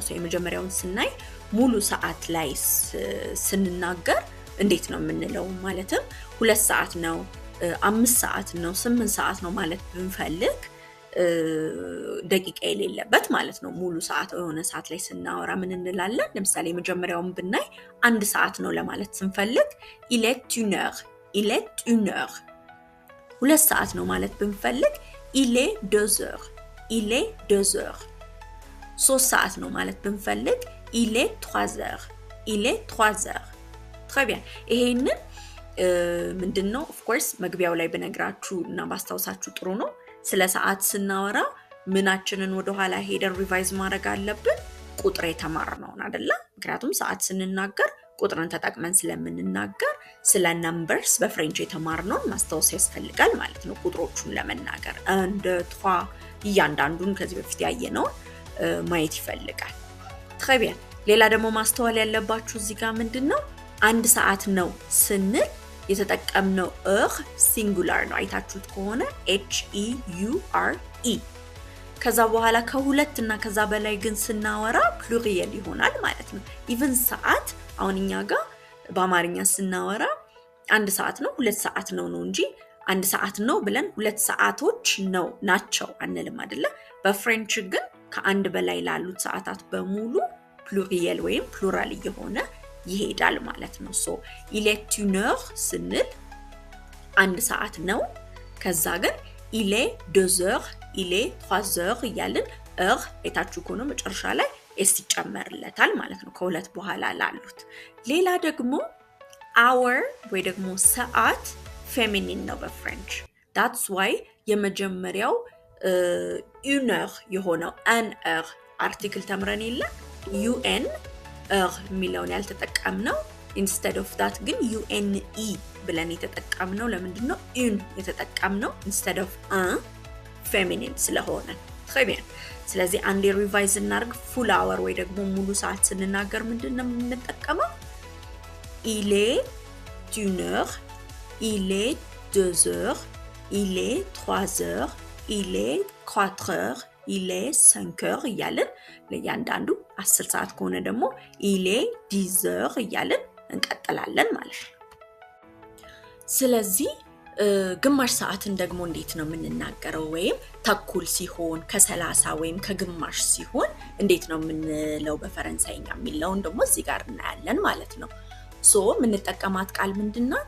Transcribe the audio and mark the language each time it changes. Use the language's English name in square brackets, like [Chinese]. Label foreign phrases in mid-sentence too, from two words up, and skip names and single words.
[Amharic] የመጀመሪያውን ስናይ ሙሉ ሰዓት ላይ ስንናገር እንዴት ነው የምንለው? ማለትም 2 ሰዓት ነው 5 ሰዓት ነው 8 ሰዓት ነው ማለት ብንፈልግ ደቂቃ የሌለበት ማለት ነው። ሙሉ ሰዓት የሆነ ሰዓት ላይ ስናወራ ምን እንላለን? ለምሳሌ መጀመሪያውን ብናይ 1 ሰዓት ነው ለማለት ስንፈልግ [French] il est 1 heure [Amharic] 2 ሰዓት ነው ማለት ብንፈልግ [French] il est 2 heures [Amharic] 3 ሰዓት ነው ማለት ብንፈልግ [French] il est 3 heures très bien [Amharic] ይሄንን ምንድነው [English] of course [Amharic] መግቢያው ላይ በነግራችሁ እና ባስታውሳችሁ ጥሩ ነው። ስለ ሰዓት ስናወራ ምናችንን ወደ ኋላ ሄደን ሪቫይዝ ማድረግ አለብን? ቁጥር የተማርነውን አይደለ? ምክንያቱም ሰዓት ስንናገር ቁጥርን ተጠቅመን ስለምንናገር ስለ numbers በፍሬንች የተማርነውን ማስታወስ ያስፈልጋል ማለት ነው። ቁጥሮቹን ለመናገር እንደ እያንዳንዱን ከዚህ በፊት ያየነውን ማየት ይፈልጋል። [French] très bien [Amharic] ሌላ ደግሞ ማስተዋል ያለባችሁ እዚህ ጋር ምንድነው 1 ሰዓት ነው ስንል የተጠቀምነው ሲንጉላር ነው። አይታችሁት ከሆነ HEURE ከዛ በኋላ ከሁለት እና ከዛ በላይ ግን ስናወራ ፕሉሪየል ይሆናል ማለት ነው። ኢቭን ሰዓት አሁን እኛ ጋር በአማርኛ ስናወራ 1 ሰዓት ነው 2 ሰዓት ነው እንጂ 1 ሰዓት ነው ብለን 2 ሰዓቶች ነው ናቸው አንልም አይደለ? በፍሬንች ግን ከአንድ በላይ ላሉት ሰዓታት በሙሉ ፕሉሪየል ወይም ፕሉራል እየሆነ ይሄዳል ማለት ነው። [French] il est 1 heure [Amharic] ስንል 1 ሰዓት ነው። ከዛ ግን [French] il est 2 heures il est 3 heures [Amharic] እያልን አይታችሁ ከሆነ መጨረሻ ላይ s ይጨመርለታል ማለት ነው ከሁለት በኋላ ላሉት። ሌላ ደግሞ hour ወይ ደግሞ ሰዓት ፌሚኒን ነው በፍሬንች። [English] that's why [Amharic] የመጀመሪያው 1 heure የሆነው [French] an heure [Amharic] አርቲክል ተምረን የለ un የሚለውን ያልተጠቀምነው [English] instead of that [Amharic] ግን UNE ብለን የተጠቀምነው ለምንድነው une የተጠቀምነው [English] instead of un feminine [Amharic] ስለሆነ [French] très bien [Amharic] ስለዚህ አንዴ ሪቫይዝ እናርግ [English] full hour [Amharic] ወይ ደግሞ ሙሉ ሰዓት ስንናገር ምንድነው የምንጠቀመው [French] il est 1 heure il est 2 heures il est 3 heures il est 4 heures il est 5 heures [Amharic] እያልን ለያንዳንዱ 10 ሰዓት ከሆነ ደግሞ [French] il est 10 heures [Amharic] እያልን እንቀጥላለን ማለት ነው። ስለዚህ ግማሽ ሰዓትን ደግሞ እንዴት ነው የምንናገረው? ወይም ተኩል ሲሆን ከ30 ወይም ከግማሽ ሲሆን እንዴት ነው የምንለው በፈረንሳይኛ የሚለውን ደግሞ እዚህ ጋር እናያለን ማለት ነው። ሶ የምንጠቀማት ቃል ምንድናት?